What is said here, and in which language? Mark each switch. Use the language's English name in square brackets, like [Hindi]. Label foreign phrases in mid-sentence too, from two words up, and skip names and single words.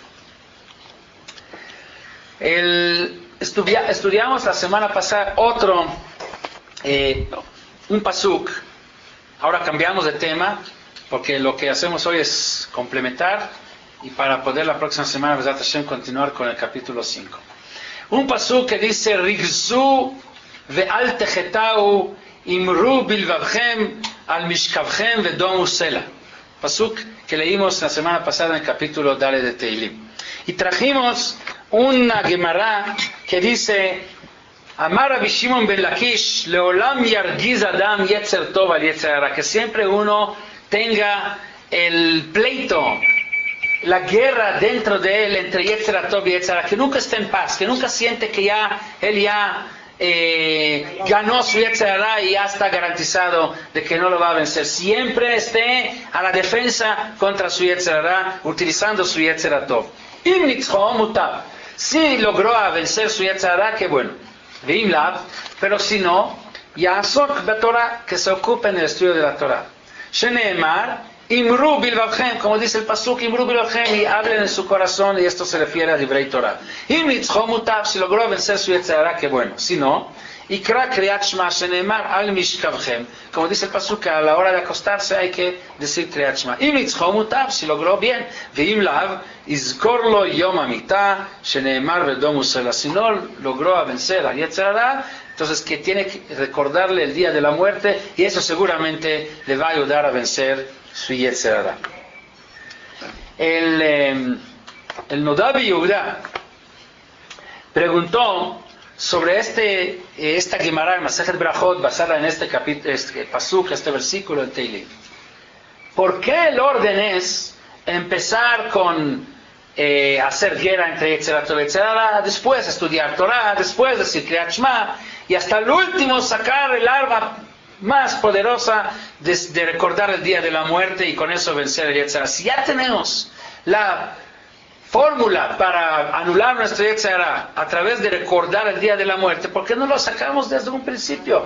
[Spanish] Estudiamos la semana pasada un pasuk. Ahora cambiamos de tema porque lo que hacemos hoy es complementar y para poder la próxima semana [Hebrew] בעזרת השם [Spanish] continuar con el capítulo 5. Un pasuk que dice [Hebrew] רגזו ואל תחטאו אמרו בלבבכם על משכבכם ודמו סלה. [Spanish] Pasuk que leímos la semana pasada en el capítulo Dale de Teilim. Y trajimos una Gemara que dice [Hebrew] אמר רבי שמעון בן לקיש לעולם ירגיז אדם יצר טוב על יצר הרע, [Spanish] que siempre uno tenga el pleito, la guerra dentro de él entre [Hebrew] יצר טוב [Spanish] y [Hebrew] יצר הרע, [Spanish] que nunca esté en paz, que nunca siente que él ganó su [Hebrew] יצר הרע [Spanish] y ya está garantizado de que no lo va a vencer. Siempre esté a la defensa contra su [Hebrew] יצר הרע, [Spanish] utilizando su [Hebrew] יצר טוב. אם נצחו מוטב, [Spanish] si logró vencer su [Hebrew] יצר הרע, [Spanish] qué bueno. Pero si no, [Hebrew] יעסוק בתורה, [Spanish] que se ocupe en el estudio de la Torah. [Hebrew] שנאמר אמרו בלבבכם, [Spanish] como dice el pasuk, [Hebrew] אמרו בלבבכם, [Spanish] y hablen en su corazón, y esto se refiere a [Hebrew] דברי תורה. אם נצחו מוטב, [Spanish] si logró vencer su [Hebrew] יצר הרע, [Spanish] que bueno. Si no, [Hebrew] יקרא קריאת שמע שנאמר על משכבכם, [Spanish] como dice el pasuk, a la hora de acostarse hay que decir [Hebrew] קריאת שמע. אם נצחו מוטב, [Spanish] si logró bien. [Hebrew] ואם לאו יזכיר לו יום המיתה שנאמר ודומו סלה. [Spanish] Si no logró vencer a [Hebrew] יצר הרע, [Spanish] entonces que tiene que recordarle el día de la muerte, y eso seguramente le va a ayudar a vencer su yetzer hara. El Nodav Yehuda preguntó sobre esta Gemara en Masejet Brachot, basada en este pasuk, este versículo en Teilim. ¿Por qué el orden es empezar con hacer guerra entre [Hebrew] יצר הרע [Spanish] y [Hebrew] יצר הרע, [Spanish] después estudiar Torah, después decir [Hebrew] קריאת שמע, [Spanish] y hasta el último sacar el arma más poderosa de recordar el día de la muerte y con eso vencer el [Hebrew] יצר הרע? [Spanish] Si ya tenemos la fórmula para anular nuestro [Hebrew] יצר הרע [Spanish] a través de recordar el día de la muerte, ¿por qué no lo sacamos desde un principio?